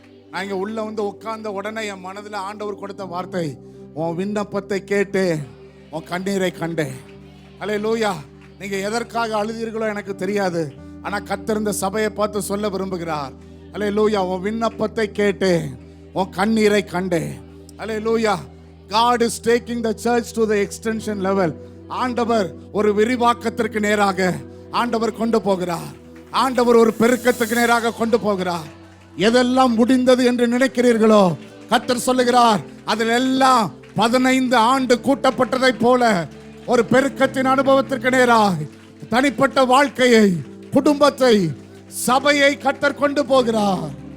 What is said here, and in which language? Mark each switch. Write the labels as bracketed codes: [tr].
[ta] நான் இங்க உள்ள வந்து உட்கார்ந்த உடனே என் மனதில் ஆண்டவர் கொடுத்த வார்த்தை, உன் விண்ணப்பத்தை கேட்டேன், உன் கண்ணீரை கண்டேன். அல்லேலூயா. நீங்க எதற்காக அழுதீர்களோ எனக்கு தெரியாது, ஆனா கர்த்தர் இந்த சபையை பார்த்து சொல்ல விரும்புகிறார், அல்லேலூயா, உன் விண்ணப்பத்தை கேட்டேன், உன் கண்ணீரை கண்டேன். அல்லேலூயா. [en] God is taking the church to the extension level. [ta] ஆண்டவர் ஒரு விரிவாக்கத்திற்கு நேராக ஆண்டவர் கொண்டு போகிறார். ஆண்டவர் ஒரு பெருக்கத்துக்கு நேராக கொண்டு போகிறார். எதெல்லாம் முடிந்தது என்று நினைக்கிறீர்களோ கர்த்தர் சொல்லுகிறார், அதில் எல்லாம் 15 ஆண்டு கூட்டப்பட்டதை போல ஒரு பெருக்கத்தின் அனுபவத்திற்கு நேராக தனிப்பட்ட வாழ்க்கையை, குடும்பத்தை, சபையை கர்த்தர் கொண்டு போகிறார்.